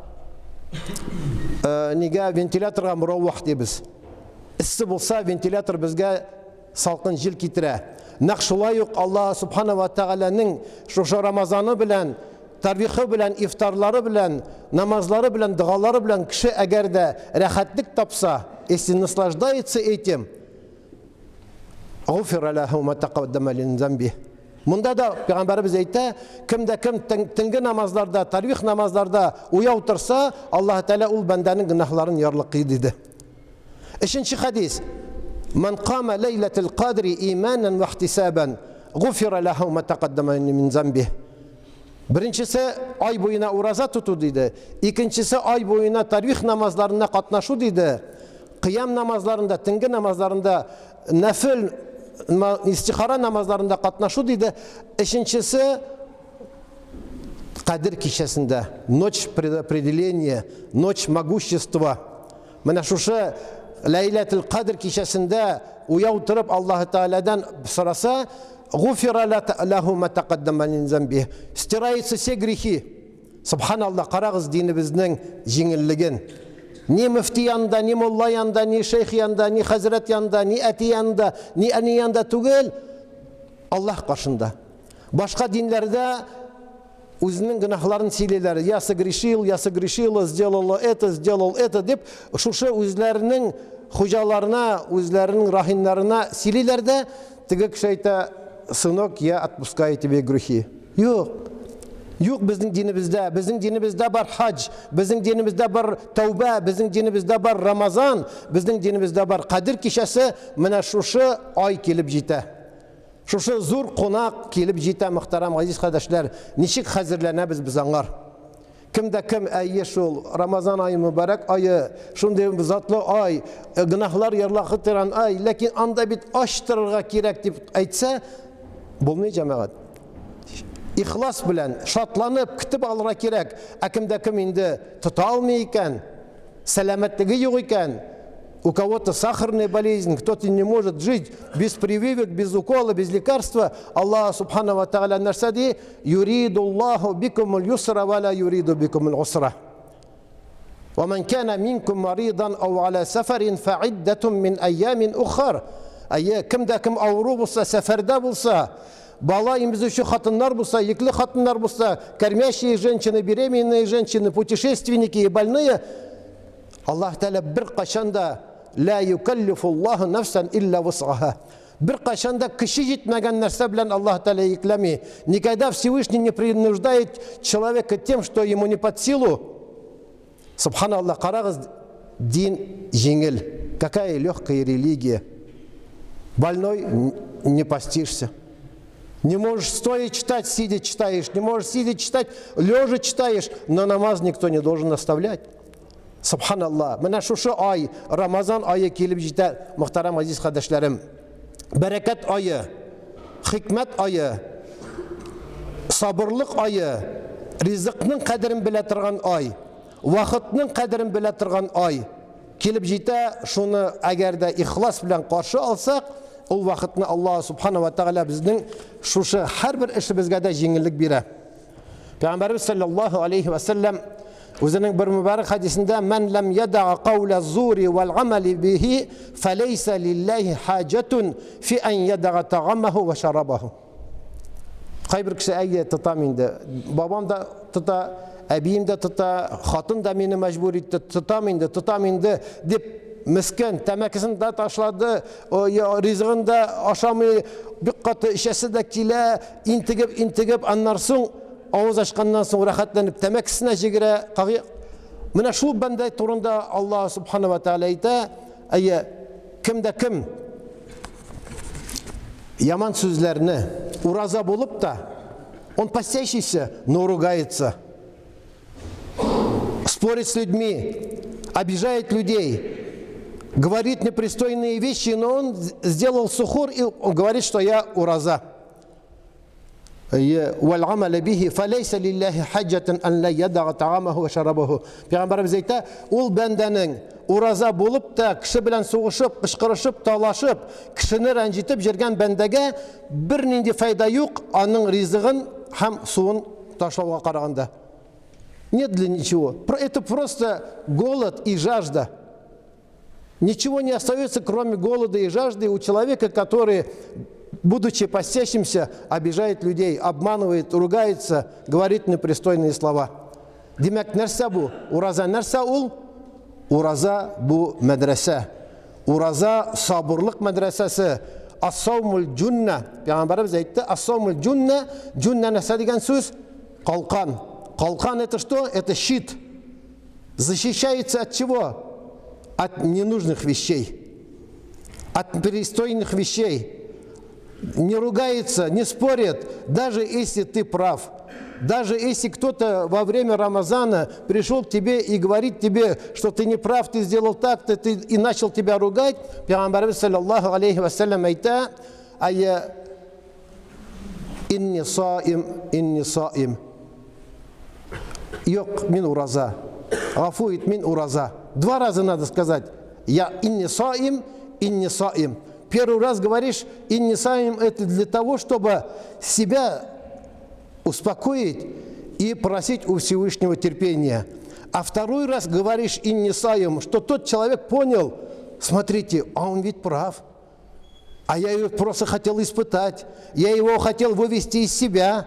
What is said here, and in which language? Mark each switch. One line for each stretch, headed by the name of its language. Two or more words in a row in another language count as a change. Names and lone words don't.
Tatar: Нигә вентиляторга муравах дибез. Иссе булса, вентилятор безгә салкын җил китерә. Нәкъ шулай ук
Arabic: Аллаһ Субхана ва Тәгаләнең
Tatar: шушы Рамазаны белән, тарвихы белән, ифтарлары белән, намазлары белән, дугалары белән кеше әгәр дә рәхәтлек тапса,
Russian: если наслаждается этим,
Arabic: غفر له ما تقدم من ذنبه.
Tatar: Монда да Пәйгамбәрбез әйтә, кемдә кем төнге намазларда, тарвих намазларда уяу торса, Аллаһ Тәгалә ул бәндәнең гөнаһларын ярлыклый диде. Өченче хадис:
Arabic: "من قام ليلة القدر إيمانا واحتسابا غفر له ما تقدم من ذنبه."
Tatar: Беренчесе ай буена ураза тоту диде. Икенчесе ай буена тарвих намазларына катнашу диде. Кыям намазларында, төнге намазларында, нафил истихара намазларында катнашу диде. Өченчесе Кадир кичәсендә,
Russian: ночь предопределения, ночь могущества.
Tatar: Менә шушы Лейлатул Кадр кичәсендә уяу торып Аллаһ Тәгаләдән сораса,
Arabic: غفر له ما تقدم من ذنبه.
Russian: Стираются все грехи. Субханаллах,
Tatar: карагыз динебезнең җиңеллеген. Ни мөфти янда, ни мулла янда, ни шейх янда, ни хәзрәт янда, ни әти янда, ни әни янда түгел, Аллаһ каршында. Башка динләрдә үзенең гөнаһларын сөйлиләр.
Russian: Я согрешил, сделал это
Tatar: дип, шушы үзләренең хуҗаларына, үзләренең рахимнарына сөйлиләр дә, теге кеше әйтә:
Russian: "Сынок, я отпускаю тебе грехи."
Tatar: Юк. Юк безнең динебездә бар хаҗ, безнең динебездә бар тәүбә, безнең динебездә бар Рамазан, безнең динебездә бар Кадир кичәсе. Менә шушы ай килеп җитә. Шушы зур кунак килеп җитә, мөхтәрәм газиз кардәшләр. Ничек хәзерләнәбез без аңар? Кемдә кем әйе шул Рамазан айы мөбарәк айы, шундый затлы ай, гөнаһлар ярлыгы торган ай, ләкин анда бит ачтырырга кирәк дип әйтсә, булмый җәмәгать. Ихлас белән шатланып көтеп алырга кирәк. Ә кемдә кем инде тота алмый икән, сәламәтлеге юк икән,
Russian: у кого-то сахарная болезнь, кто-то не может жить без прививок, без укола, без лекарства.
Arabic: الله سبحانه وتعالى нәрсәди: "يريد الله بكم اليسر ولا يريد بكم العسر. ومن كان منكم مريضا أو على سفر فعدة من أيام أخر."
Tatar: Әйе, кемдә кем авыру булса, сәфәрдә булса, бала имзүче хатыннар булса, екле хатыннар булса,
Russian: кормящие женщины, беременные женщины, путешественники и больные,
Tatar: Аллаһ Тәгалә бер кашанда
Arabic: لا يكلف الله نفسا إلا وسعها.
Tatar: Бер кашанда кеше җитмәгән нәрсә белән Аллаһ Тәгалә йөкләми.
Russian: Никогда Всевышний не принуждает человека тем, что ему не под силу.
Arabic: Субханаллах,
Tatar: карагыз, дин җиңел.
Russian: Какая легкая религия. Больной не постишься. Не можешь стоя читать, сидя читаешь. Не можешь сидя читать, лежа читаешь. Но намаз никто не должен оставлять.
Arabic: Субханаллах.
Tatar: Менә шушы ай, Рамазан айы килеп җитә, мөхтәрәм азиз кардәшләрем. Бәрәкәт айы, хикмәт айы, сабырлык айы, ризыкның кадерен белә торган ай, вакытның кадерен белә торган ай килеп җитә. Шуны әгәр дә ихлас белән каршы алсак, ул вакытны Аллаһ Субхана ва Тааля безнең шушы һәрбер эшебезгә дә җиңеллек бирә. Пәйгамбәрбез
Arabic: صلى الله عليه وسلم
Tatar: үзенең бер мөбарәк хадисендә:
Arabic: "من لم يدع قول الزور والعمل به فليس لله حاجة في أن يدع طعامه وشرابه."
Tatar: Кайбер кеше әйе тотам инде, бабам да тота, әбием дә тота, хатын да мине мәҗбүр итте, тотам инде дип мискин тәмәкесен дә ташлады, ризыгын да ашамый, бик каты эчәсе дә килә, интегеп, аннан соң авыз ачканнан соң рәхәтләнеп тәмәкесенә җигерә. Менә шул бәндә турында
Arabic: الله سبحانه وتعالى
Tatar: әйтә: "Әйе, кемдә кем яман сүзләрне ураза булып та,
Russian: он постящийся, но ругается, спорит с людьми, обижает людей, говорит непристойные вещи, но он сделал сухур и он говорит, что я ураза.
Arabic: والعمل به فليس لله حاجة أن لا يدع طعامه وشرابه."
Tatar: Пәйгамбәрбез әйтә, ул бәндәнең ураза булып та, кеше белән сугышып, кычкырышып, талашып, кешене рәнҗитеп җиргән бәндәгә бер нинди файда юк, аның ризыгын һәм суын ташлауга караганда.
Russian: Нет для ничего. Это просто голод и жажда. Ничего не остается, кроме голода и жажды у человека, который будучи постящимся, обижает людей, обманывает, ругается, говорит непристойные слова.
Tatar: Демек, нәрсә бу? Ураза нәрсә ул? Ураза бу мәдрәсә. Ураза сабырлык мәдрәсәсе.
Arabic: الصوم جنة.
Tatar: Пәйгамбәрбез әйтте,
Arabic: الصوم جنة.
Tatar: Джунна нәрсә дигән сүз? Калкан. Калкан
Russian: это что? Это щит. Защищается от чего? От ненужных вещей. От перестойных вещей. Не ругается, не спорит, даже если ты прав. Даже если кто-то во время Рамазана пришел к тебе и говорит тебе, что ты не прав, ты сделал так, ты и начал тебя ругать,
Tatar: Пейгамбарыбыз
Arabic: صلى الله عليه وسلم
Tatar: айта, ая
Arabic: إني صائم.
Tatar: Yok, min ураза. Гафуит мин ураза.
Russian: Два раза надо сказать. Я
Arabic: إني صائم.
Russian: Первый раз говоришь
Arabic: إني صائم,
Russian: это для того, чтобы себя успокоить и просить у Всевышнего терпения. А второй раз говоришь
Arabic: إني صائم,
Russian: что тот человек понял, смотрите, а он ведь прав. А я его просто хотел испытать. Я его хотел вывести из себя.